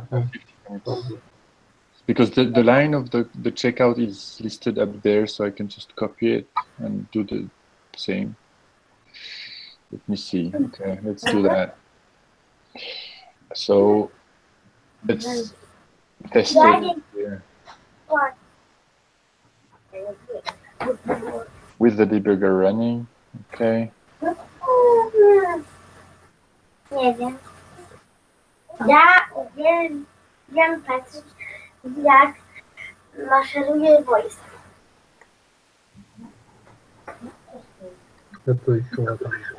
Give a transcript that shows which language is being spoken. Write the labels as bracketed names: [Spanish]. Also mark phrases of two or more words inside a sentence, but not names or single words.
[English] Because the line of the checkout is listed up there, so I can just copy it and do the same. Let me see. Okay, let's do that. So let's test it here with the debugger running. Okay. [Polish] Nie wiem. Ja uwielbiam patrzeć, jak maszeruje wojsko. [Russian] Это еще там.